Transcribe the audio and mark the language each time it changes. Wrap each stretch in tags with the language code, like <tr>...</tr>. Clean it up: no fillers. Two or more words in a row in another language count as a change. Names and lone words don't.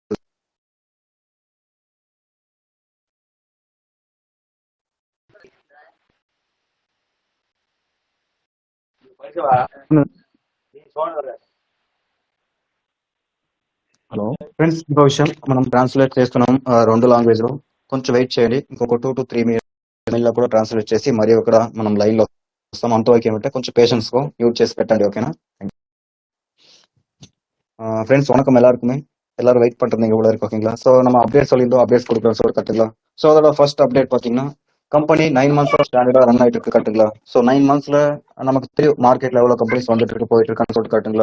<en>hello friends,</en> <te>ఇంకో విషయం మనం ట్రాన్స్లేట్ చేస్తున్నాం 2 లాంగ్వేజ్ లో. కొంచెం వెయిట్ చేయండి, ఇంకొక 2 to 3 మినిట్ లో కూడా ట్రాన్స్లేట్ చేసి మరి ఒక మనం లైన్ లో వస్తాం. అంతవరకు ఏమంటే కొంచెం పేషెన్స్ గా మ్యూట్ చేసి పెట్టండి.</te> <ta>ஓகேனா ஃப்ரெண்ட்ஸ், வணக்கம் எல்லாருக்குமே. எல்லாரும் வெயிட் பண்றீங்க இவ்வளவு இருக்கு. ஓகேங்களா, ஸோ நம்ம அப்டேட் சொல்லியிருந்தோம், அப்டேட்ஸ் கொடுக்குறோம் சொல்லி கட்டுங்களா. ஸோ அதோட</ta> <en>first update</en> <ta>பாத்தீங்கன்னா கம்பெனி 9 months ஸ்டாண்டர்டா ரன் ஆயிட்டு இருக்கு கட்டுங்களா. ஸோ 9 monthsல நமக்கு தெரியும் மார்க்கெட்ல எவ்வளவு கம்பெனிஸ் வந்துட்டு இருக்கு போயிட்டு இருக்கான்னு சொல்லிட்டு கட்டுங்களா.</ta>